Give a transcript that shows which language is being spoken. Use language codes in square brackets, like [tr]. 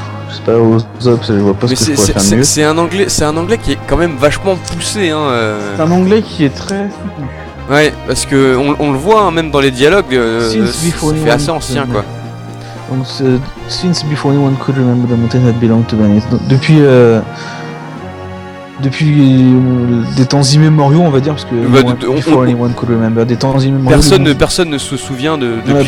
[fr] Je sais pas, aux Ops, je vois pas ce que je pourrais faire mieux. C'est un anglais qui est quand même vachement poussé. Hein, C'est un anglais qui est très soutenu. Ouais, parce que on le voit hein, même dans les dialogues, c'est assez ancien quoi. [en] Donc, since before anyone could remember the mountain had belonged to Venice. Depuis [fr] des temps immémoriaux, on va dire, parce que [en] before anyone could remember, [fr] des temps immémoriaux. Personne ne se souvient depuis